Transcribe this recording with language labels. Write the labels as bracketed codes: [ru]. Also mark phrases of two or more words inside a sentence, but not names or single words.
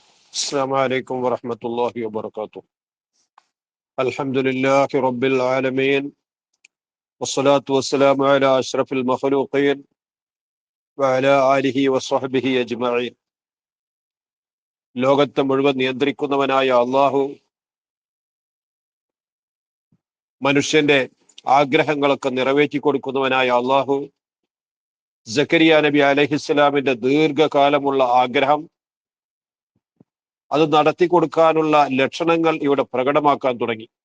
[ar] السلام عليكم ورحمة الله وبركاته. الحمد لله رب العالمين والصلاة والسلام على أشرف المخلوقين وعلى آله وصحبه أجمعين. [ml] ലോകത്തെ മുഴുവൻ നിയന്ത്രിക്കുന്നവനായ അള്ളാഹു മനുഷ്യന്റെ ആഗ്രഹങ്ങളൊക്കെ നിറവേറ്റി കൊടുക്കുന്നവനായ അള്ളാഹു സക്കരിയ നബി അലൈഹിസ്സലാമിന്റെ ദീർഘകാലമുള്ള ആഗ്രഹം അത് നടത്തി കൊടുക്കാനുള്ള ലക്ഷണങ്ങൾ ഇവിടെ പ്രകടമാക്കാൻ തുടങ്ങി.